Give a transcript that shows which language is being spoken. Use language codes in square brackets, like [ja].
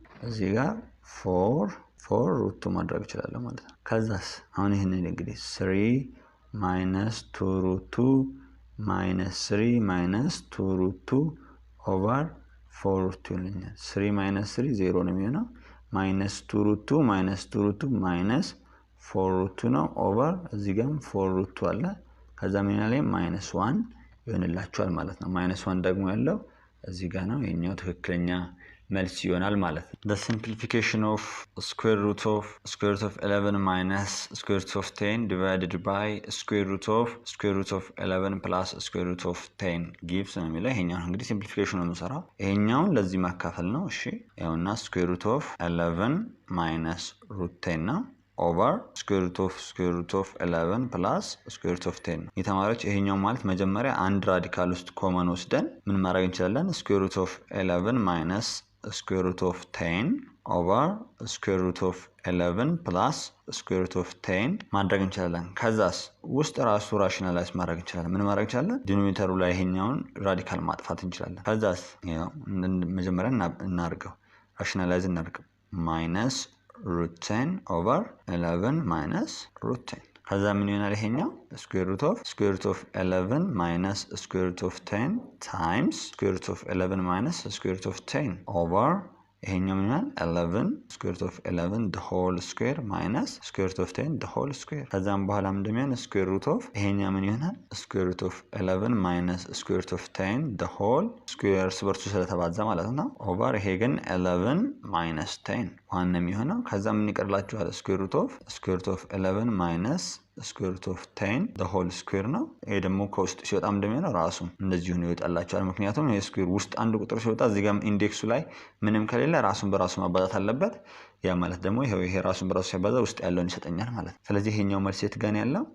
[am] እዚህ ጋር 4 ሩት 2 ማድረግ እችላለሁ ማለት ነው። ከዛስ አሁን ይሄንን እንግዲህ 3 ማይነስ 2 ሩት 2 ማይነስ 3 ማይነስ 2 ሩት 2 ኦቨር 4 ሩት 2 ይለኛል። 3 ማይነስ 3 0 ነው የሚሆነው ማይነስ 2 ሩት 2 ማይነስ 2 ሩት 2 ማይነስ 4 ሩት 2 ነው ኦቨር እዚህ ጋርም 4 ሩት 2 አለ። ከዛ ምን ያለ ማይነስ 1 ይሆንላችኋል ማለት ነው። ማይነስ 1 ደግሞ ያለው እዚህ ጋር ነው። የኛው ትክክለኛ መልስ ይሆናል ማለት ነው። [en] the simplification of square root of 11 minus square root of 10 divided by square root of 11 plus square root of 10 gives [am] ነው የሚለው። ይሄኛው እንግዲህ ሲምፕሊፊኬሽን ነው የምንሰራው። ይሄኛውን ለዚህ ማካፈል ነው። እሺ ያውና [en] square root of 11 minus root 10 ነው over square root of 11 plus square root of 10 [am] ነው። የተማሪዎች ይሄኛው ማለት መጀመሪያ አንድ ራዲካል ውስጥ ኮመን ወስደን ምን ማድረግ እንችላለን? [en] square root of 11 minus square root of 10 over square root of 11 plus square root of 10 [am] ማድረግ እንችላለን። ከዛስ ውስጥ ራሱ ራሽናላይዝ ማድረግ እንችላለን። ምን ማድረግ እንችላለን? ዲኖሚኔተሩ ላይ ይሄኛውን ራዲካል ማጥፋት እንችላለን። ከዛስ ያው መጀመሪያ እናርገው ራሽናላይዝ እናርገው [en] minus root 10 over 11 minus root 10 [am] ከዛ ምን ይሆናል? [en] ይሄኛው square root of 11 minus square root of 10 times square root of 11 minus square root of 10 over [am] ይሄኛው ምን ይሆናል? [en] 11 square root of 11 the whole square minus square root of 10 the whole square [am] ከዛም በኋላ እንደሚሆን [en] square root of [am] ይሄኛው ምን ይሆናል? [en] square root of 11 minus square root of 10 the whole square [am] እርስ በርሱ ስለተባዛ ማለት ነው [en] over [am] ይሄ ግን [en] 11 minus 10 [am] ዋን ነው የሚሆነው። ከዛ ምን ይቀርላችኋል? [en] square root of 11 minus square root of 10 the whole square [am] ነው። ይሄ ደግሞ ከውስጥ ሲወጣ እንደሚሆነው ራሱ እንደዚህ ነው ይወጣላችኋል። ምክንያቱም ይሄ ስኩዌር ውስጥ አንድ ቁጥር ሲወጣ እዚህ ጋር ኢንዴክሱ ላይ ምንም ከሌለ ራሱን በራሱ ማባዛት አለበት። ያ ማለት ደግሞ ይሄ ራሱን በራሱ ሲያባዛ ውስጥ ያለውን ይሰጠኛል ማለት ነው። ስለዚህ ይሄኛው መልስ የት ጋር ያለው?